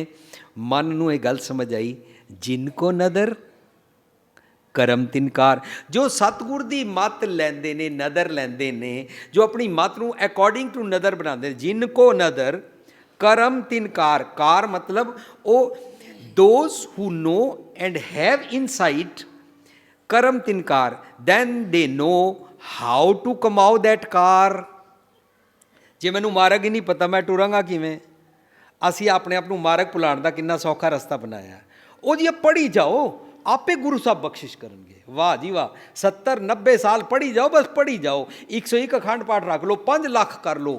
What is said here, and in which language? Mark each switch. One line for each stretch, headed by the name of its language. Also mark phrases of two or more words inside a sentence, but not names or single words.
Punjabi: ਮਨ ਨੂੰ ਇਹ ਗੱਲ ਸਮਝ ਆਈ, ਜਿਨ ਕੋ ਨਦਰ ਕਰਮ ਤਿਨਕਾਰ। ਜੋ ਸਤਿਗੁਰ ਦੀ ਮੱਤ ਲੈਂਦੇ ਨੇ, ਨਦਰ ਲੈਂਦੇ ਨੇ, ਜੋ ਆਪਣੀ ਮੱਤ ਨੂੰ
English: according to
Punjabi: ਨਦਰ ਬਣਾਉਂਦੇ ਨੇ, ਜਿਨ ਕੋ ਨਦਰ ਕਰਮ ਤਿਨਕਾਰ। ਕਾਰ ਮਤਲਬ ਉਹ
English: those who know and have insight,
Punjabi: ਕਰਮ ਤਿਨਕਾਰ,
English: then they know how to ਕਮਾਓ that car।
Punjabi: ਜੇ ਮੈਨੂੰ ਮਾਰਗ ਹੀ ਨਹੀਂ ਪਤਾ, ਮੈਂ ਟੁਰਾਂਗਾ ਕਿਵੇਂ? ਅਸੀਂ ਆਪਣੇ ਆਪ ਨੂੰ ਮਾਰਗ ਭੁਲਾਉਣ ਦਾ ਕਿੰਨਾ ਸੌਖਾ ਰਸਤਾ ਬਣਾਇਆ। ਉਹ ਜੀ ਪੜ੍ਹੀ ਜਾਓ, ਆਪੇ ਗੁਰੂ ਸਾਹਿਬ ਬਖਸ਼ਿਸ਼ ਕਰਨਗੇ। ਵਾਹ ਜੀ ਵਾਹ, 70-90 ਸਾਲ ਪੜ੍ਹੀ ਜਾਓ, ਬਸ ਪੜ੍ਹੀ ਜਾਓ। 101 ਅਖੰਡ ਪਾਠ ਰੱਖ ਲਓ, 5 ਲੱਖ ਕਰ ਲਓ।